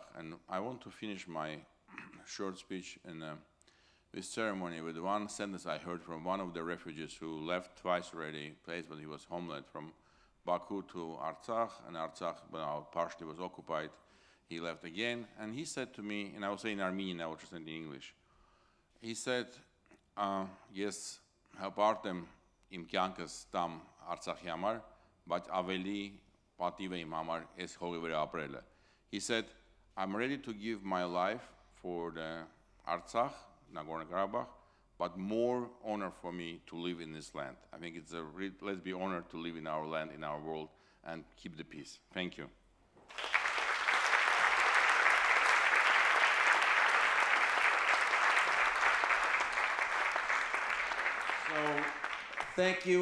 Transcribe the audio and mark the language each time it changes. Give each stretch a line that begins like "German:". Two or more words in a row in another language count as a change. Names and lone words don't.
English: And I want to finish my short speech in this ceremony with one sentence I heard from one of the refugees who left twice already, place when he was homeland from Baku to Artsakh, and Artsakh partially was occupied. He left again, and he said to me, and I will say in Armenian, I will translate in English. He said, yes,
Armenian: հպարտեմ իմ կյանքս տամ Արցախի համար, բայց ավելի պատիվ է իմ համար այս հողի վրա ապրելը.
English: He said, I'm ready to give my life for the Artsakh, Nagorno-Karabakh, but more honor for me to live in this land. I think it's let's be honored to live in our land, in our world, and keep the peace. Thank you. So, thank you.